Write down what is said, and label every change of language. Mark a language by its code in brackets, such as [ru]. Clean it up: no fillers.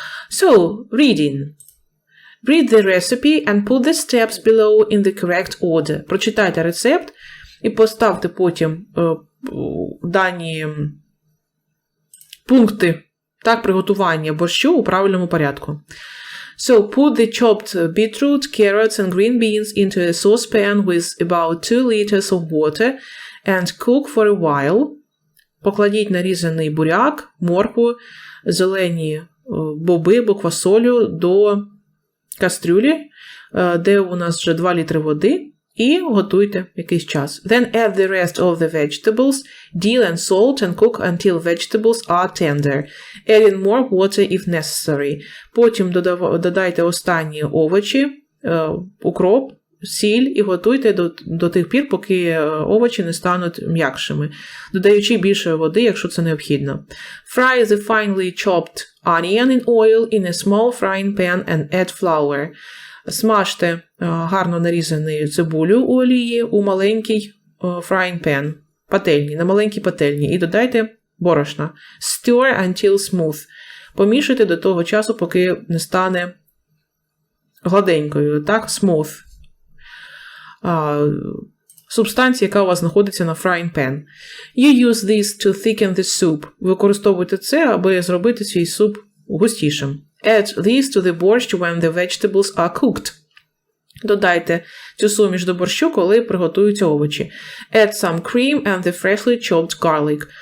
[en] So, reading. Read the recipe and put the steps below in the correct order. [uk] Прочитайте рецепт і поставте потім дані пункти приготування борщу у правильному порядку. [en] So, put the chopped beetroot, carrots and green beans into a saucepan with about 2 liters of water and cook for a while. [uk] Покладіть нарізаний буряк, моркву, зелені боби або квасолю до кастрюлі, де у нас вже 2 літри води, і готуйте якийсь час. [en] Then add the rest of the vegetables, dill and salt and cook until vegetables are tender. Add in more water if necessary. [uk] Потім додайте останні овочі, укроп, сіль і готуйте до тих пір, поки овочі не стануть м'якшими, додаючи більше води, якщо це необхідно. [en] Fry the finely chopped onion in oil in a small frying pan and add flour. [uk] Смажте гарно нарізану цибулю у олії у маленький [en] frying pan, [uk] на маленькій пательні, і додайте борошна. [en] Stir until smooth. [uk] Помішайте до того часу, поки не стане гладенькою, [en] smooth. [uk] Субстанція, яка у вас знаходиться на [en] frying pan. You use this to thicken the soup. [uk] Використовуйте це, аби зробити свій суп густішим. [en] Add this to the borscht when the vegetables are cooked. [uk] Додайте цю суміш до борщу, коли приготуються овочі. [en] Add some cream and the freshly chopped garlic.